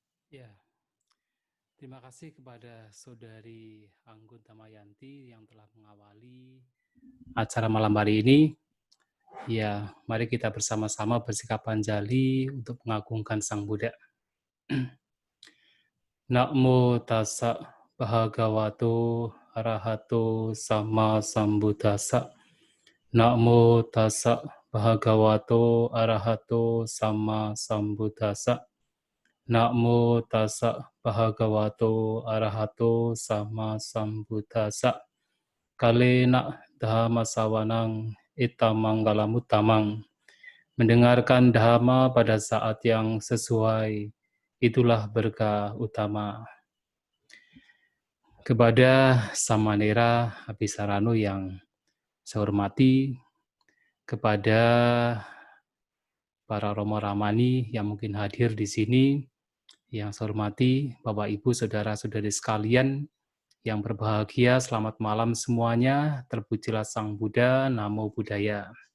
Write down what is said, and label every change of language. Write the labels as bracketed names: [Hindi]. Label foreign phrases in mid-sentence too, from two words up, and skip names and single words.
[Indonesian] Ya, terima kasih kepada Saudari Anggun Damayanti yang telah mengawali acara malam hari ini. Ya, mari kita bersama-sama bersikap panjali untuk mengagungkan Sang Buddha. [Pali] Namo tassa bhagavato arahato sama sambuddhassa. Namo tassa bhagavato arahato sama sambuddhassa. Namo tassa bhagavato arahato sama sambuddhassa. Kalena dhamma sawanang itamanggalam utamang. [Indonesian] Mendengarkan dhamma pada saat yang sesuai, itulah berkah utama. Kepada Samanera Abhisarano yang saya hormati, kepada para Romo Ramani yang mungkin hadir di sini, yang saya hormati, Bapak Ibu, Saudara-saudari sekalian yang berbahagia, selamat malam semuanya, terpujilah Sang Buddha, [Pali] Namo Buddhaya.